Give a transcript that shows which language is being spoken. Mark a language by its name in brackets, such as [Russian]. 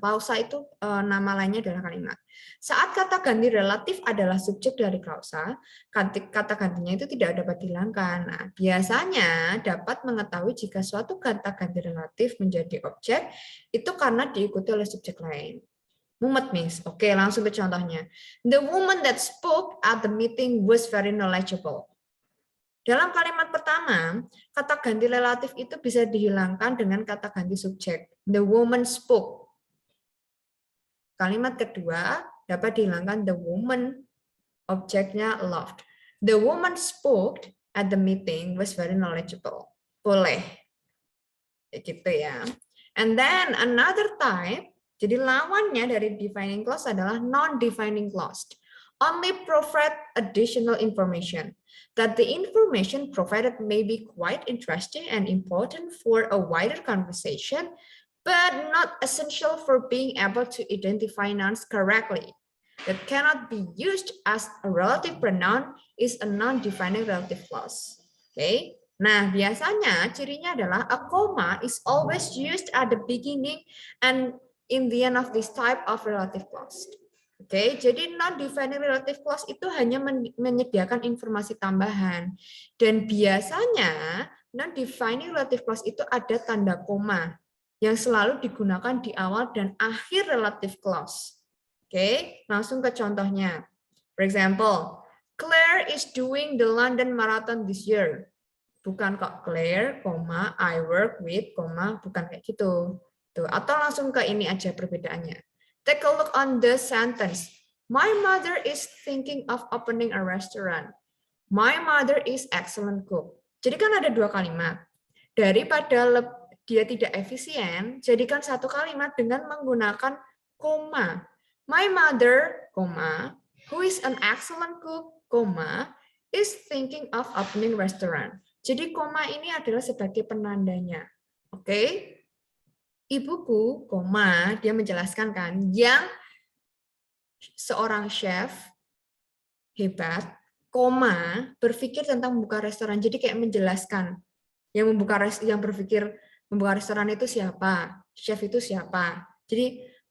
[Indonesian] Klausa itu nama lainnya adalah kalimat. Saat kata ganti relatif adalah subjek dari klausa, kata gantinya itu tidak dapat dihilangkan. Nah, biasanya dapat mengetahui jika suatu kata ganti relatif menjadi objek itu karena diikuti oleh subjek lain. Mumet, Miss. Oke, langsung ke contohnya. [English] The woman that spoke at the meeting was very knowledgeable. [Indonesian] Dalam kalimat pertama, kata ganti relatif itu bisa dihilangkan dengan kata ganti subjek. [English] The woman spoke. [Indonesian] Kalimat kedua dapat dihilangkan the woman, objeknya loved. [English] The woman spoke at the meeting was very knowledgeable. [Indonesian] Boleh. Gitu ya. [English] And then another type, [Indonesian] jadi lawannya dari defining clause adalah non-defining clause. [English] Only provide additional information. That the information provided may be quite interesting and important for a wider conversation, but not essential for being able to identify nouns correctly. That cannot be used as a relative pronoun is a non-defining relative clause. Okay. [Indonesian] Nah, biasanya cirinya adalah [English] a comma is always used at the beginning and in the end of this type of relative clause. [Indonesian] Oke, jadi non-defining relative clause itu hanya menyediakan informasi tambahan. Dan biasanya non-defining relative clause itu ada tanda koma yang selalu digunakan di awal dan akhir relative clause. Oke, langsung ke contohnya. [English] For example, Claire is doing the London Marathon this year. [Indonesian] Bukan kok Claire, [English] I work with, [Indonesian] bukan kayak gitu. Tuh, atau langsung ke ini aja perbedaannya. [English] Take a look on the sentence. My mother is thinking of opening a restaurant. My mother is excellent cook. [Indonesian] Jadi kan ada dua kalimat. Daripada dia tidak efisien, jadikan satu kalimat dengan menggunakan koma. [English] My mother, who is an excellent cook, is thinking of opening restaurant. [Indonesian] Jadi koma ini adalah sebagai penandanya. Oke? Ibuku, dia menjelaskan kan, yang seorang chef hebat, berpikir tentang membuka restoran. Jadi kayak menjelaskan yang berpikir membuka restoran itu siapa, chef itu siapa. Jadi